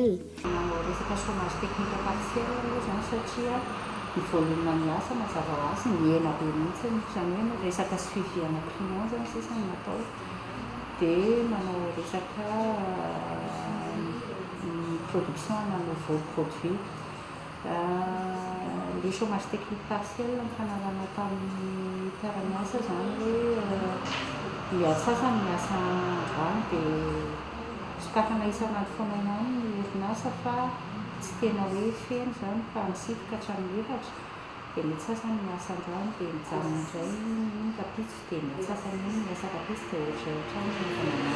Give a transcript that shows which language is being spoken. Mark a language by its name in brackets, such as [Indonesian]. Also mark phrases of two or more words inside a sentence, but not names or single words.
[Malagasy] Resaka [French] chômage technique partiel [Malagasy] aloha zany satria ny volume miasa mazava ho azy miena be mihitsy zany hoe resaka suivi ana client zany sisany natao dia manao resaka production ana [French] nouveau produit. Le chômage technique partiel [Malagasy] ny fanarana tamin'ny mpiara-miasa zany hoe miasa sasany miasa androany dia sokafana isan'andro foana ihany ny orinasa fa tsy tena hoe feno zany fa misifoka hatramin'ny efatra dia mety sasany miasa androany dia mijanona indray iny kapitso dia mety sasany iny miasa kapitso dia ohatraohatrany.